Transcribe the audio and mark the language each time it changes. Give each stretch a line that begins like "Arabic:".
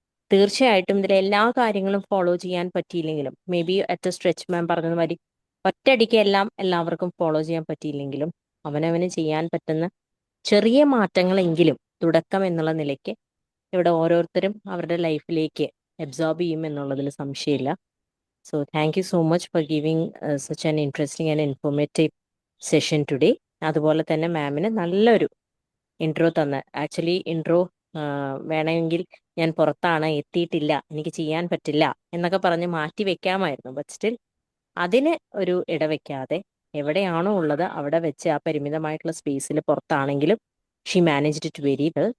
Malayalam: തീർച്ചയായിട്ടും ഇതിലെ എല്ലാ കാര്യങ്ങളും ഫോളോ ചെയ്യാൻ പറ്റിയില്ലെങ്കിലും,
English: maybe at stretch
Malayalam: മാം പറഞ്ഞതുമാതിരി ഒറ്റയടിക്ക് എല്ലാവർക്കും ഫോളോ ചെയ്യാൻ പറ്റിയില്ലെങ്കിലും അവനവന് ചെയ്യാൻ പറ്റുന്ന ചെറിയ മാറ്റങ്ങളെങ്കിലും തുടക്കം എന്നുള്ള നിലയ്ക്ക് ഇവിടെ ഓരോരുത്തരും അവരുടെ ലൈഫിലേക്ക് അബ്സോർബ് ചെയ്യും എന്നുള്ളതിൽ സംശയമില്ല.
English: So thank you so much for giving such an interesting and informative session today.
Malayalam: അതുപോലെ തന്നെ മാമിന് നല്ലൊരു ഇൻട്രോ തന്ന്. ആക്ച്വലി ഇൻട്രോ വേണമെങ്കിൽ ഞാൻ പുറത്താണ്, എത്തിയിട്ടില്ല, എനിക്ക് ചെയ്യാൻ പറ്റില്ല എന്നൊക്കെ പറഞ്ഞ് മാറ്റി വെക്കാമായിരുന്നു. ബട്ട് സ്റ്റിൽ അതിന് ഒരു ഇടവെക്കാതെ എവിടെയാണോ ഉള്ളത് അവിടെ വെച്ച് ആ പരിമിതമായിട്ടുള്ള സ്പേസിൽ പുറത്താണെങ്കിലും
English: She managed it very well.